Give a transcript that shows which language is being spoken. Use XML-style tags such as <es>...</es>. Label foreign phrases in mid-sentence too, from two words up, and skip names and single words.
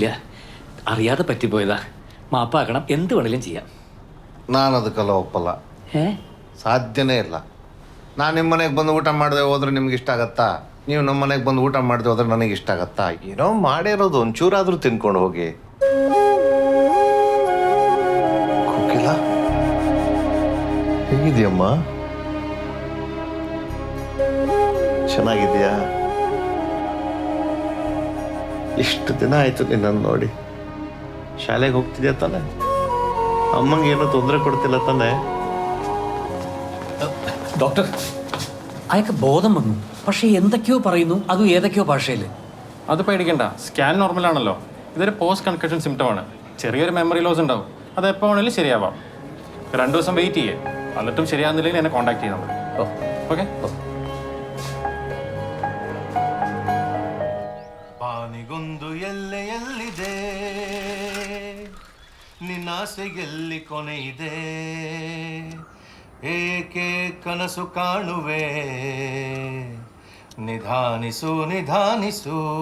<ml>അറിയാതെ പറ്റിപ്പോയതാ. മാപ്പാക്കണം. എന്ത് വേണേലും ചെയ്യാം.</ml> <kn>ನಾನು ಅದಕ್ಕೆಲ್ಲ ಒಪ್ಪಲ್ಲ. ಸಾಧ್ಯನೇ ಇಲ್ಲ. ನಾನು ನಿಮ್ಮ ಮನೆಗೆ ಬಂದು ಊಟ ಮಾಡದೆ ಹೋದ್ರೆ ನಿಮ್ಗೆ ಇಷ್ಟ ಆಗತ್ತಾ? ನೀವು ನಮ್ಮ ಮನೆಗೆ ಬಂದು ಊಟ ಮಾಡದೆ ಹೋದ್ರೆ ನನಗೆ ಇಷ್ಟ ಆಗತ್ತಾ? ಏನೋ ಮಾಡಿರೋದು ಒಂಚೂರಾದ್ರೂ ತಿನ್ಕೊಂಡು ಹೋಗಿ. ಕೋಕಿಲ ಹೇಗಿದೆಯಮ್ಮ? ಚೆನ್ನಾಗಿದೆಯಾ? ಇಷ್ಟು ದಿನ ಆಯ್ತು ನಿನ್ನನ್ನು ನೋಡಿ. ಶಾಲೆಗೆ ಹೋಗ್ತಿದ್ಯಾ ತಾನೆ? അമ്മക്ക് ಏನೋ ತೊಂದರೆ</kn> <ml>കൊടുത്തില്ല തന്നെ? ഡോക്ടർ, അയാൾക്ക് ബോധം വന്നു. പക്ഷെ എന്തൊക്കെയോ പറയുന്നു, അതും ഏതൊക്കെയോ ഭാഷയിൽ. അത് പേടിക്കണ്ട, സ്കാൻ നോർമൽ ആണല്ലോ. ഇതൊരു</ml> <en>post concussion symptom</en> <ml>ആണ്. ചെറിയൊരു</ml> <en>memory loss</en> <ml>ഉണ്ടാവും. അത് എപ്പോൾ വേണമെങ്കിലും ശരിയാവാം. 2 ദിവസം വെയിറ്റ് ചെയ്യേ. എന്നിട്ടും ശരിയാകുന്നില്ലെങ്കിൽ എന്നെ കോൺടാക്ട് ചെയ്താൽ മതി. ഓക്കെ.</ml> <kn>ಬಾನಿಗೊಂದು ಎಲ್ಲೆಯಲ್ಲಿದೆ, ನಿನ್ನಾಸೆಯಲ್ಲಿ ಕೊನೆ ಇದೆ, ಏಕೆ ಕನಸು ಕಾಣುವೆ, ನಿಧಾನಿಸು ನಿಧಾನಿಸು.</kn>